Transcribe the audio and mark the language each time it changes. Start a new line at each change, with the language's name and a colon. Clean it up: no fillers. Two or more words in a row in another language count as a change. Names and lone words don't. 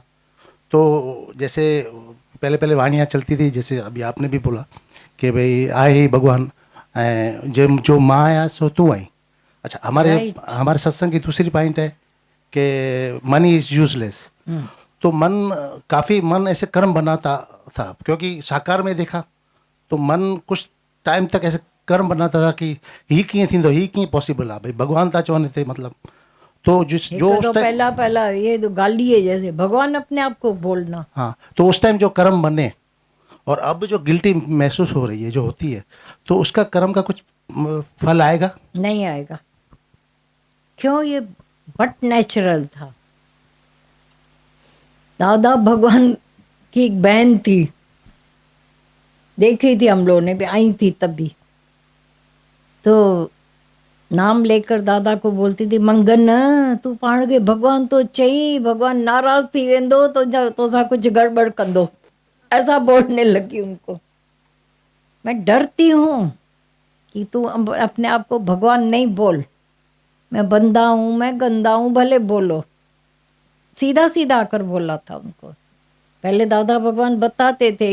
Hindi: तो जैसे पहले वाणियाँ चलती थी, जैसे अभी आपने भी बोला कि भाई आए ही भगवान, जो माँ आया सो तू आई। अच्छा, हमारे सत्संग की दूसरी पॉइंट है कि
English: money is useless.
Hindi: तो मन ऐसे कर्म बनाता था, क्योंकि साकार में देखा तो मन कुछ टाइम तक ऐसे कर्म बनाता था कि
Sindhi: ही कीअं थींदो, ही कीअं पॉसिबल आहे, भई भॻवान था चवनि हिते
Hindi: मतलब। तो जिस जो तो उस टाइम, पहला पहला ये तो गाली है, जैसे भगवान अपने आप को बोलना। हाँ, तो उस टाइम जो कर्म बने और अब जो गिल्टी महसूस हो रही है, जो होती है, तो उसका कर्म का कुछ फल आएगा? नहीं आएगा। क्यों? ये
English: but natural
Hindi: था। दादा भगवान की एक बहन थी, देखी थी हम लोगों ने भी, आई थी तभी। तो नाम लेकर दादा को बोलती थी,
Sindhi: मंगन तू पाण खे भगवान तो चई, भगवान नाराज थी वेंदो तो सा कुछ गड़बड़ कंदो,
Hindi: ऐसा बोलने लगी उनको। मैं डरती हूँ कि तू अपने आप को भगवान नहीं बोल, मैं बंदा हूँ, मैं गंदा हूँ, भले बोलो। सीधा सीधा आकर बोला था उनको। पहले दादा भगवान बताते थे।